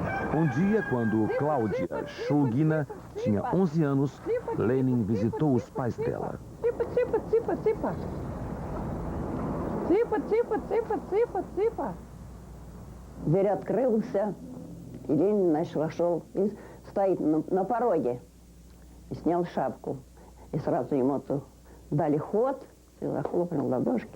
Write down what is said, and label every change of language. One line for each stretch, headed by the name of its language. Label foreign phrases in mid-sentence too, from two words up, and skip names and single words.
Portuguese: Um dia, quando Cláudia Shulgina tinha 11 anos, Lenin visitou os pais dela.
Russian: Дверь открылся, и Ленин, значит, вошел и стоит на пороге. И снял шапку. И сразу ему дали ход, и захлопнул ладошки.